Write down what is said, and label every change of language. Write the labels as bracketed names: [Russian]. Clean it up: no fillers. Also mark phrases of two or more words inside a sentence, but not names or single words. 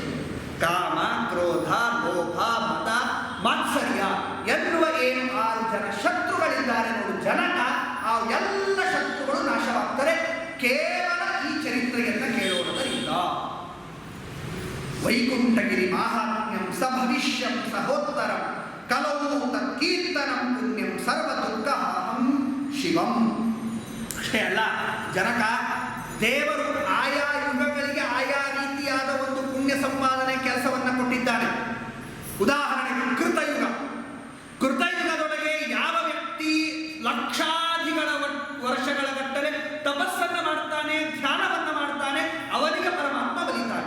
[Kannada] ಕಾಮ, ಕ್ರೋಧ, ಲೋಭ, ಮತ, ಮಾತ್ಸರ್ಯ ಎನ್ನುವ 6 ಜನ ಶತ್ರುಗಳಿದ್ದಾರೆ ನೋಡು ಜನಕ. ಆ ಎಲ್ಲ ಶತ್ರುಗಳು ನಾಶವಾಗ್ತಾರೆ ಕೇವಲ ಈ ಚರಿತ್ರೆಯನ್ನು ಕೇಳೋಣದರಿಂದ. [Sanskrit] ವೈಕುಂಠಗಿರಿ ಮಾಹಾತ್ಮ್ಯಂ ಸ ಭವಿಷ್ಯಂ ಸಹೋತ್ತರಂ ಕಲವು ಕೀರ್ತನಂ ಪುಣ್ಯಂ ಸರ್ವ ದುಃಖಹಂ ಶಿವಂ. [Kannada] ಅಷ್ಟೇ ಅಲ್ಲ ಜನಕ, ದೇವರು ಆಯಾ ಯುಗಗಳಿಗೆ ಆಯಾ ರೀತಿಯಾದ ಒಂದು ಪುಣ್ಯ ಸಂಪಾದನೆ ಕೆಲಸವನ್ನು ಕೊಟ್ಟಿದ್ದಾನೆ. ಉದಾಹರಣೆಗೆ ಕೃತಯುಗದೊಳಗೆ ಯಾವ ವ್ಯಕ್ತಿ ಲಕ್ಷಾಧಿಗಳ ವರ್ಷಗಳ ಗಟ್ಟಲೆ ತಪಸ್ಸನ್ನು ಮಾಡ್ತಾನೆ, ಧ್ಯಾನವನ್ನು ಮಾಡ್ತಾನೆ, ಅವನಿಗೆ ಪರಮಾತ್ಮ ಬಲಿತಾನೆ.